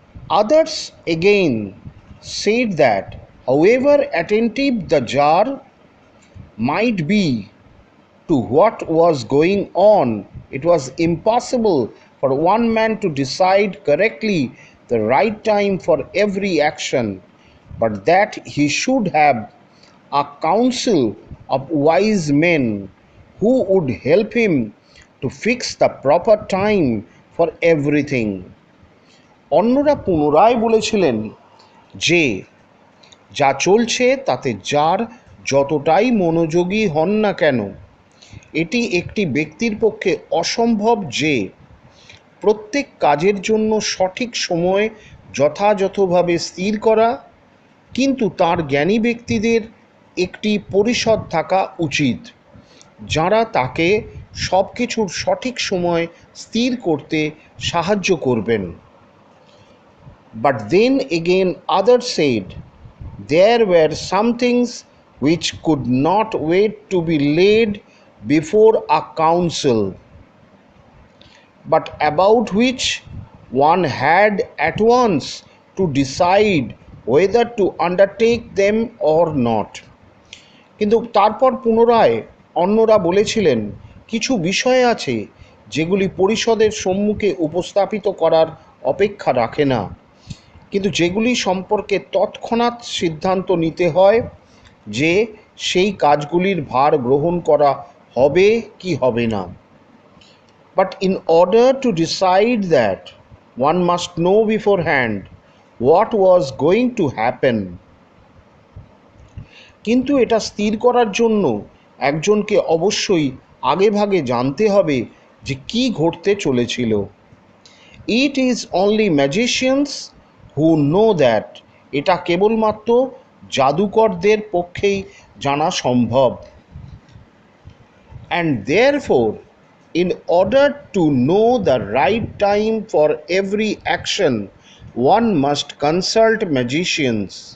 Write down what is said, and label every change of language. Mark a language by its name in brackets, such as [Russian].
[English] Others again said that however attentive the jar might be to what was going on, it was impossible for one man to decide correctly the right time for every action, but that he should have a council of wise men who would help him to fix the proper time for everything. [Bangla] অন্যরা পুনরায় বলেছিলেন যে যা চলছে তাতে যার যতটাই মনোযোগী হন না কেন, এটি একটি ব্যক্তির পক্ষে অসম্ভব যে প্রত্যেক কাজের জন্য সঠিক সময় যথাযথভাবে স্থির করা, কিন্তু তার জ্ঞানী ব্যক্তিদের একটি পরিষদ থাকা উচিত যারা তাকে সব কিছুর সঠিক সময় স্থির করতে সাহায্য করবেন। [English] But then again others said there were some things which could not wait to be laid before a council, but about which one had at once to decide whether to undertake them or not. [Bangla] কিন্তু তারপর পুনরায় অন্যরা বলেছিলেন কিছু বিষয় আছে যেগুলি পরিষদের সম্মুখে উপস্থাপিত করার অপেক্ষা রাখে না, কিন্তু যেগুলি সম্পর্কে তৎক্ষণাৎ সিদ্ধান্ত নিতে হয় যে সেই কাজগুলির ভার গ্রহণ করা হবে কি হবে না। [English] But in order to decide that, one must know beforehand what was going to happen. [Bangla] কিন্তু এটা স্থির করার জন্য একজনকে অবশ্যই আগেভাগে জানতে হবে যে কী ঘটতে চলেছিল। [English] It is only magicians who know that. [Bangla] এটা কেবলমাত্র জাদুকরদের পক্ষেই জানা সম্ভব। [English] And therefore, in order to know the right time for every action, one must consult magicians.